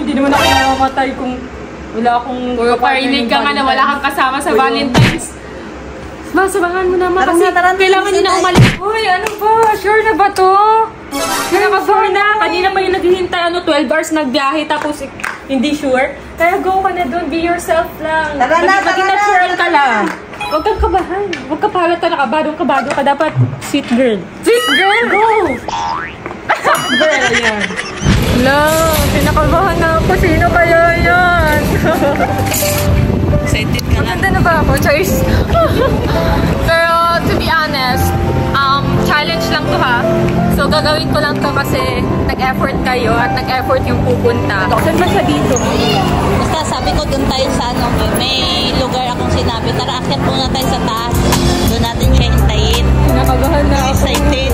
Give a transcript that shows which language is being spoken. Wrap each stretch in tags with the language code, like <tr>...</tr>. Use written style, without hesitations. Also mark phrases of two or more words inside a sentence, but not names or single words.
<tl>Hindi naman ako namamatay kung wala akong... Or parinig ka nga na wala kang kasama sa Valentine's. Masabangan mo naman kasi kailangan nyo na umalis. Uy, ano ba? Sure na ba to? Sure na. Kanina pa yung naghihintay, 12 hours nagbiyahe tapos hindi sure. Kaya go ka na doon.</tl> <en>Be yourself</en> <tl>lang. Maging natural ka lang. Huwag kang kabahan. Huwag ka pahalata na kabado ka.</tl> <en>Dapat sweet girl. Sweet girl, go! Soft girl,</en> <tl>yan. Hello, pinakabahan na ako. Sino kaya yan? Excited ka na. Maganda na ba ako, Choice? Pero,</tl> <en>to be honest,</en> <tl>challenge lang to ha. So, gagawin ko lang to kasi nag-effort kayo at nag-effort yung pupunta. Saan ba siya dito? Basta sabi ko doon tayo sa ano, may lugar akong sinabi. Tara, akyat muna tayo sa taas. Doon natin siya hintayin. Kinakabahan na ako. Excited.</tl>